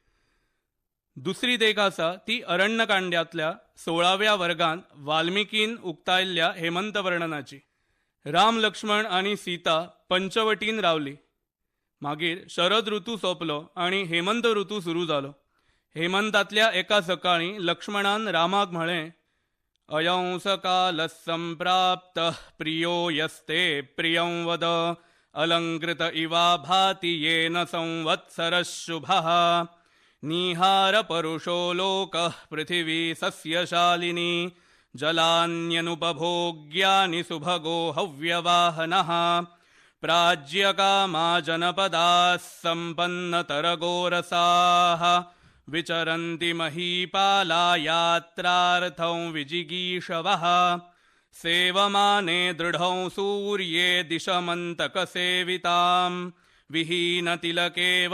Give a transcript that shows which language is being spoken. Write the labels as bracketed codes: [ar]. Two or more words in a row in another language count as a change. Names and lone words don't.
[kok] दुसरी देख आसा ती अरण्यकांडातल्या 16व्या वर्गांत वाल्मिकीन उक्तायल्ल्या हेमंत वर्णनाची. राम, लक्ष्मण आणि सीता पंचवटीन रावली. मागीर शरद ऋतू सोंपलो आणि हेमंत ऋतू सुरू जालो. हेमंतातल्या एका सकाळी लक्ष्मणान रामाक म्हळें, [sa] अयंस कालः संप्राप्तः प्रियो यस्ते प्रियं वद अलंकृत इवा भाति येन संवत्सरः शुभः निहार परुषो लोकः पृथिवी सस्यशालिनी जलान्यनुपभोग्यानि सुभगो हव्यवाहनः प्राज्यकामा जनपदाः सम्पन्नतरगोरसाः विचरन्ति महीपाला यात्रार्थं विजिगीषवः सेवमाने दृढं सूर्ये दिशमन्तकसेविताम् विहीनतिलके